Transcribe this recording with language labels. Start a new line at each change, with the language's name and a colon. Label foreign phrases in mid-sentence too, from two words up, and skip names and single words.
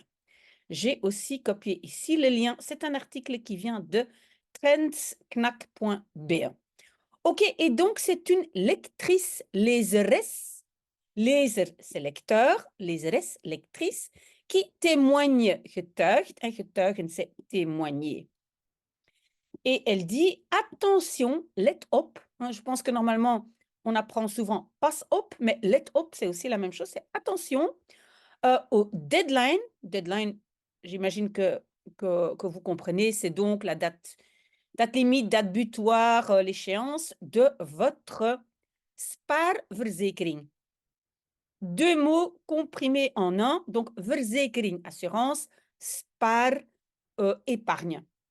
French: J'ai aussi copié ici le lien. C'est un article qui vient de trendsknack.be. OK, et donc c'est une lectrice,
Dutch: lezeres, lezer,
French: c'est lecteur, lezeres, lectrice, qui témoigne,
Dutch: getuigt, en getuigen,
French: c'est témoigner. Et elle dit: «Attention,
Dutch: let op»,
French: hein, je pense que normalement, on apprend souvent
Dutch: «pas op»,
French: mais
Dutch: let op,
French: c'est aussi la même chose, c'est attention, aux deadline. Deadline, j'imagine que vous comprenez, c'est donc la date limite, date butoir, l'échéance de votre spaarverzekering. 2 mots comprimés en un, donc verzekering, assurance, spaar, épargne.